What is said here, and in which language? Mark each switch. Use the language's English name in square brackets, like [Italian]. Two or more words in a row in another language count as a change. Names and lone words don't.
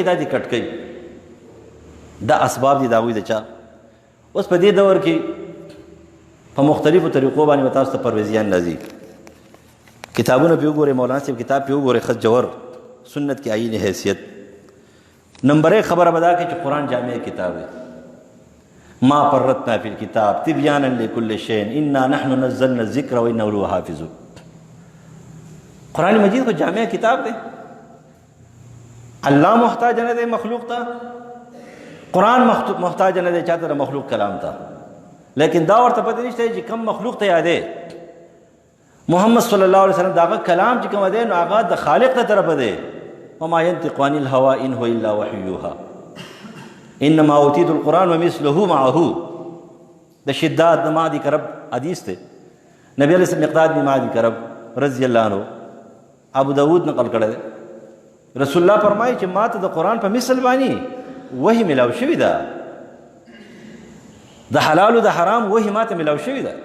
[Pashto] دا دې کټ کوي. دا اسباب دي د هغوی د چا. اوس په دې دور کې په مختلفو طریقو باندې به تاسو ته پرویزیان راځي. کتابونه پې وګورئ، مولانا صاحب کتاب پې وګورئ، خط جوهر سنت کی آئین حیثیت. نمبر 1 خبره به دا کوي چې قرآن جامع کتاب دی. [Arabic] ما فرطنا فی الکتاب تبیانا لکل شیء انا نحن نزلنا الذکر و انا له حافظون. [Pashto] قرآن مجید کو جامع کتاب دی. اللہ محتاج نه دی مخلوق ته، قرآن محتاج نه دی چاته د مخلوق کلام ته. لیکن دا ورته پته نشته چې کم مخلوق ته یادې محمد [Arabic] صلی الله علیه وسلم [Pashto] داغه کلام چې کوم دی نو هغه د خالق ته طرف دی. [Arabic] وما ينطق عن الهوى ان هو الا وحي يوحى انما اوتيت القرآن ومثله معه. [Pashto] د شداد د معدی کرب حدیث ته نبی [Arabic] علیہ السلام [Pashto] مقداد بن معدی کرب [Arabic] رضی الله عنه [Pashto] ابو داود نقل کړی. رسول الله فرمایي چې ماته د قرآن په مثل باندې وحی ملاو شوی ده، د حلال او د حرام وحی ماته ملاو شوی ده.